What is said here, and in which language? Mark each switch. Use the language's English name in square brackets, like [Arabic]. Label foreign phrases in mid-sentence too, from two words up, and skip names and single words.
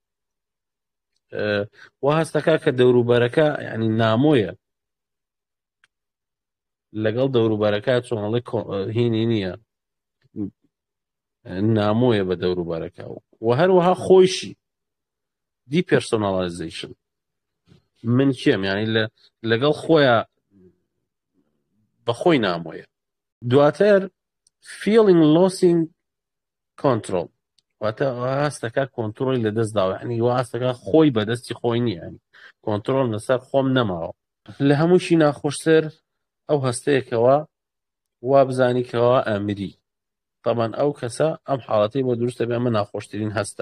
[Central Kurdish] وا هەستەکە کە دەوروبەرەکە ینی نامۆیە لەگەڵ دەوروبەرەکە چۆنڵێ هینی نییە، نامۆیە بە دەوروبەرەکە، و هەروەها خۆیشی دیپێرسۆناڵایزیشن، من کێم، ینی لەگەڵ خۆیە بەخۆی نامۆیە. [English] دواتر feeling losing control، [Central Kurdish] واتە هەستەکە کۆنتڕۆلی لەدەست داوە، ینی وا هەستەکە خۆی بەدەستی خۆی نییە، ینی کۆنتڕۆل لەسەر خۆم نەماوە. لە هەمووشی ناخۆشتر ئەو هەستەیەکەوە وا بزانیکەوە ئەمری، طبعاً ئەو کەسە ئەم حاڵەتی بۆ دروستە بێ ئەمە ناخۆشترین هەستە.